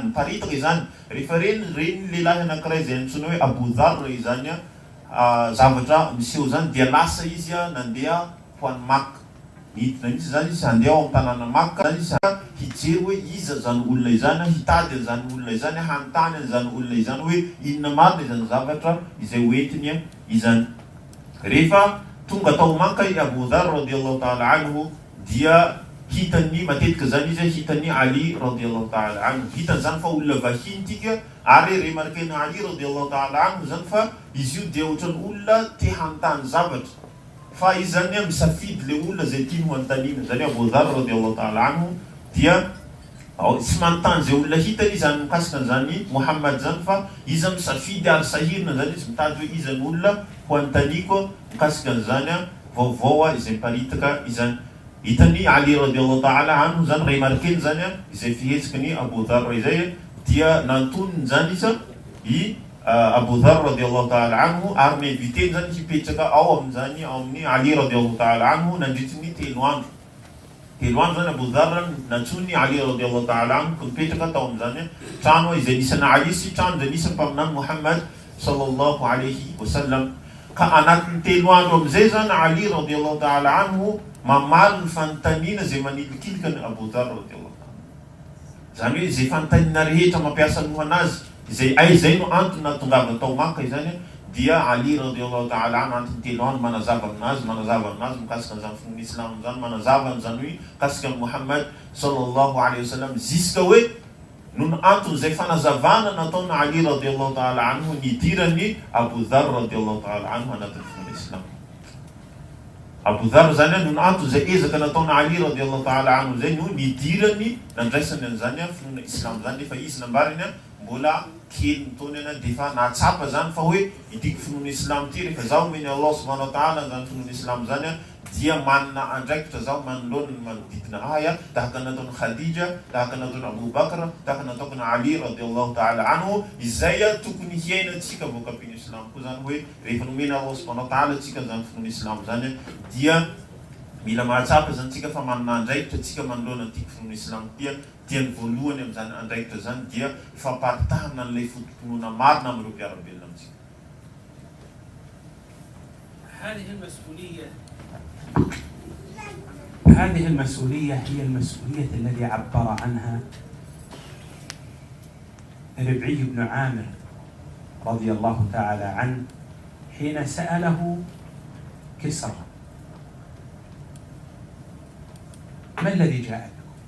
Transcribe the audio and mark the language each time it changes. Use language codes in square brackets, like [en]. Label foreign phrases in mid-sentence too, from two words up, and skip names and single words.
[mg] Niparitaka izany rehefa reny lehilahy anankiray izay antsoina hoe Abu Dharr izany zavatra miseho zany dia lasa izy nandeha ho an'ny Makka. Nidina mihitsy zany izy handeha ao amin'ny tanàna Makka zany izy hijery hoe iza zany olona izany, hitady an'izany olona izany, hanontany an'izany olona izany hoe inona marina izany zavatra izay hoentiny izany. Rehefa tonga tao Makka i Abu Dharr [ar] رضي الله تعالى عنه [mg] dia hitany matetika zany izy hitany Ali [ar] رضي الله تعالى عنه, [mg] hitany zany fa olona vahiny tika ary remarqueny Ali [ar] رضي الله تعالى عنه [mg] zany fa izy io dia ohatran'ny olona te hanontany zavatra fa izy zany misafidy le olona zay tiany ho antanina. Zany Abu Dharr [ar] رضي الله تعالى عنه [mg] dia tsy manontany zay olona hitany izany mikasika an'izany Muhammad zany fa izy misafidy ary sahirina zany izy mitady hoe iza ny olona ho antaniko mikasika an'izany vaovao izay miparitaka izany. Hitany Ali [ar] رضي الله تعالى عنه [mg] zany remarqueny zany izay fihetsika ny Abu Dharr izay dia nantonony zany izy Abu Dharr [ar] رضي الله تعالى عنه [mg] ary niinviteny zany hipetraka ao amin'izany ao amin'ny Ali radiyallahu ta'ala anhu nandritry ny 3 andro. 3 andro zany Abu Dharr nantsony Ali [ar] رضي الله تعالى عنه [mg] nipetraka tao amin'izany trano izay nisana Ali sy trano izay nisany mpaminany Muhammad [ar] صلى الله عليه وسلم. [mg] Ka anatin'ny 3 andro amin'izay zany Ali [ar] رضي الله تعالى [mg] anhu mamaly ny fanontaniana zay manilikilika ny Abu Dharr radiyallahu ta'ala. Zany hoe izay fanontaniana rehetra mampiasa ny anazy izay izay no antony natongava tao Makka izany dia Ali [ar] رضي الله تعالى عنه [mg] antony 3 andro manazava aminazy mikasika an'izany finoana Islam zany, manazava an'izany hoe mikasika Muhammad [ar] صلى الله عليه وسلم [mg] ziska hoe nono antony zay fanazavana nataony Ali [ar] رضي الله تعالى عنه [mg] nidirany Abu Dharr [ar] رضي الله تعالى عنه [mg] anatin'ny finoana Islam. Abu Dharr zany nono antony zay ezaka nataony Ali [ar] رضي الله تعالى عنه [mg] zay no nidirany nandraisany an'izany finoana Islam zany nefa izy nambariny mbola kely nitony defa natsapa zany fa hoe itiko finoana Islam ty rehefa zaho meny [ar] الله سبحانه وتعالى [mg] zany finoana Islam zany dia manana andraikitra zaho manoloana ny manodidina aya tahaka nataony Khadija, tahaka nataony Abu Bakr, tahaka nataony Ali radiyallahu ta'ala anhu izay tokony hiainatsika voakapiny Islam koa zany hoe rehefa nomena [ar] الله سبحانه وتعالى [mg] tsika zany finoana Islam zany dia mila mahatsapa zany tsika fa manana andraikitra tsika manoloana an'ity finoana Islam dia ny voalohany amin'izany andraikitra zany dia famparitahana an'ilay fotompinoana marina amin'ireo mpiarabelona amintsika. [ar] هذه المسؤولية هي المسؤولية التي عبر عنها ربعي بن عامر رضي الله تعالى عنه حين سأله كسرى ما الذي جاء بكم؟